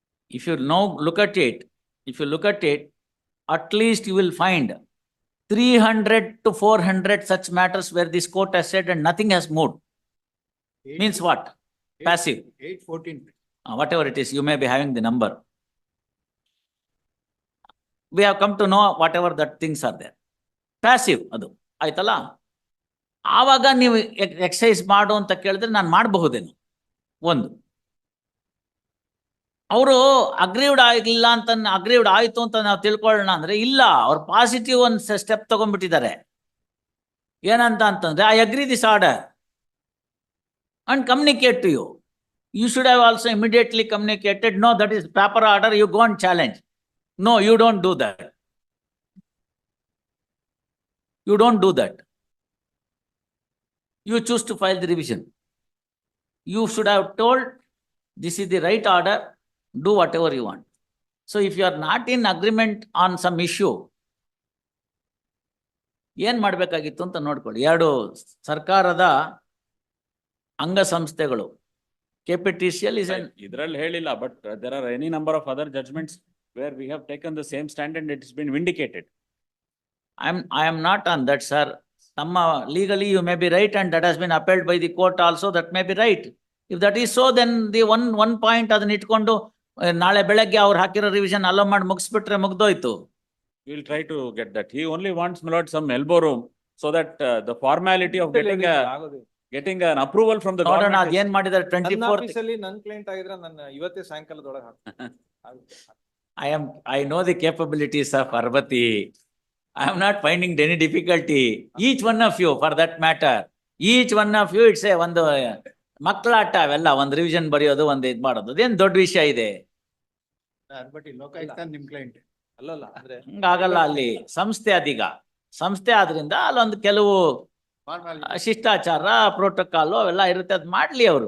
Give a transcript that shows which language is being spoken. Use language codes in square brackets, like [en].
[en] If you now look at it, at least you will find 300 to 400 such matters where this court has said and nothing has moved. Means what? Passive. 814. Whatever it is, you may be having the number. We have come to know whatever that things are there. Passive, [kn] adu. ಆಯ್ತಲ್ಲ, ಆವಾಗ ನೀವು exercise ಮಾಡು ಅಂತ ಕೇಳಿದ್ರೆ ನಾನು ಮಾಡಬಹುದೇನು? ಒಂದು, ಅವರು aggrieved ಆಗಿಲ್ಲ ಅಂತ, ಅಗ್ರೀವ್ಡ್ ಆಯ್ತು ಅಂತ ನಾವು ತಿಳ್ಕೊಳ್ಳೋಣ ಅಂದ್ರೆ ಇಲ್ಲ, ಅವ್ರು ಪಾಸಿಟಿವ್ ಒಂದು ಸ್ಟೆಪ್ ತಗೊಂಡ್ಬಿಟ್ಟಿದ್ದಾರೆ. ಏನಂತ ಅಂತಂದ್ರೆ, [en] I agree this order and communicate to you. You should have also immediately communicated, no that is paper order, you go and challenge. No, you don't do that. You don't do that. You choose to file the revision. You should have told, this is the right order, Do whatever you want. So if you are not in agreement on some issue, [kn] ಏನ್ ಮಾಡ್ಬೇಕಾಗಿತ್ತು ಅಂತ ನೋಡ್ಕೊಳ್ಳಿ. ಎರಡು ಸರ್ಕಾರದ ಅಂಗಸಂಸ್ಥೆಗಳು, KPTCL [en] is an [kn] ಇದ್ರಲ್ಲಿ ಹೇಳಿಲ್ಲ, [en] but there are any number of other judgments where we have taken the same stand and it has been vindicated. I am not on that, sir. Legally you may be right and that has been upheld by the court also, that may be right. If that is so, then the one point [kn] ಅದನ್ನ ಇಟ್ಕೊಂಡು ನಾಳೆ ಬೆಳಗ್ಗೆ ಅವ್ರು ಹಾಕಿರೋ revision hello ಮಾಡಿ ಮುಗಿಸ್ಬಿಟ್ರೆ ಮುಗ್ದೋಯ್ತು. [en] We will try to get that. He only wants, my lord, some elbow room so that the formality of getting an approval from the [kn] ನೋಡೋಣ [en] government. [kn] ಅದೇನ್ ಮಾಡಿದಾರೆ. 24th ಆಫೀಸಲ್ಲಿ ನನ್ ಕ್ಲೈಂಟ್ ಆಗಿದ್ರೆ ನನ್ನ ಇವತ್ತೇ ಸಾಯಂಕಾಲದೊಳಗೆ ಆಗುತ್ತೆ. [en] I know the capabilities of Parvati. I am not finding any difficulty. Each one of you, for that matter, each one of you, it's [kn] ಒಂದು ಮಕ್ಕಳಾಟ ಅವೆಲ್ಲ, ಒಂದು ರಿವಿಷನ್ ಬರೆಯೋದು, ಒಂದು ಇದು ಮಾಡೋದು, ಅದೇನ್ ದೊಡ್ಡ ವಿಷಯ ಇದೆ. ಲೋಕಾಯುಕ್ತ ನಿಮ್ ಕ್ಲೈಂಟ್ ಅಲ್ಲಲ್ಲ ಅಂದ್ರೆ ಹಂಗಾಗಲ್ಲ. ಅಲ್ಲಿ ಸಂಸ್ಥೆ ಅದೀಗ ಸಂಸ್ಥೆ ಆದ್ರಿಂದ ಅಲ್ಲೊಂದು ಕೆಲವು ಶಿಷ್ಟಾಚಾರ, ಪ್ರೋಟೋಕಾಲ್ ಅವೆಲ್ಲ ಇರುತ್ತೆ, ಅದ್ ಮಾಡ್ಲಿ ಅವರು.